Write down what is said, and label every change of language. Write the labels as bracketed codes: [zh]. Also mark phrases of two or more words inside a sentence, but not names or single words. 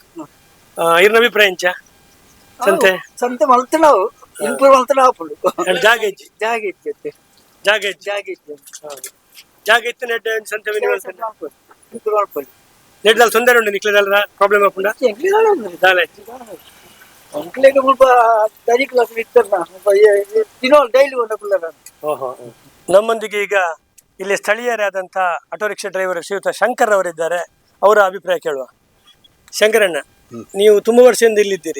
[tcy] ಇರ್ನ ಅಭಿಪ್ರಾಯ ಎಂಚ ಸಂತೆ ಸಂತೆ ಮಲ್ತನಾವು ಇಂಪ್ರೂವ್ ಮಲ್ತನಾವು ಜಾಗ ಇಜ್ಜಿ ಜಾಗ ಇತ್ತು ನೆಡ್ ಸಂತೆ ನೆಡ್ದಲ್ಲಿ ತೊಂದರೆ ಉಂಟು ನಿಕ್ಲೆದಲ್ಲ ಪ್ರಾಬ್ಲಮ್ ಹಾಕೊಂಡ ದಾಲ [kn] ನಮ್ಮೊಂದಿಗೆ ಈಗ ಇಲ್ಲಿ ಸ್ಥಳೀಯರಾದಂಥ ಆಟೋ ರಿಕ್ಷಾ ಡ್ರೈವರ್ ಶ್ರೀಯುತ ಶಂಕರ್ ಅವರಿದ್ದಾರೆ. [tcy] ಅವರ ಅಭಿಪ್ರಾಯ ಕೇಳುವ. ಶಂಕರಣ್ಣ, ನೀವು ತುಂಬಾ ವರ್ಷದಿಂದ ಇಲ್ಲಿದ್ದೀರಿ.